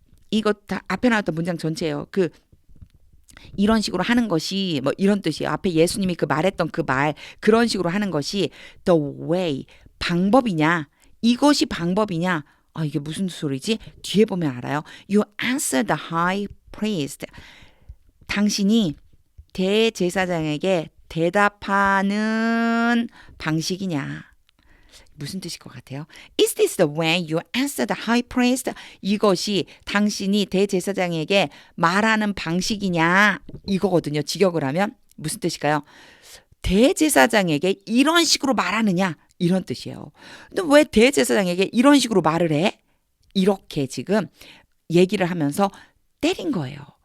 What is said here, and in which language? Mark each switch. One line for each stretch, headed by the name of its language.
Korean: 이거 다 앞에 나왔던 문장 전체예요. 이런 식으로 하는 것이 뭐 이런 뜻이에요. 앞에 예수님이 그 말했던 그 말 그런 식으로 하는 것이 the way 방법이냐? 이것이 방법이냐? 이게 무슨 소리지? 뒤에 보면 알아요.
English: You answer the high priest.
Korean: 당신이 대제사장에게 대답하는 방식이냐? 무슨 뜻일 것 같아요?
English: Is this the way you answer the high priest?
Korean: 이것이 당신이 대제사장에게 말하는 방식이냐? 이거거든요. 직역을 하면 무슨 뜻일까요? 대제사장에게 이런 식으로 말하느냐? 이런 뜻이에요. 근데 왜 대제사장에게 이런 식으로 말을 해? 이렇게 지금 얘기를 하면서 때린 거예요.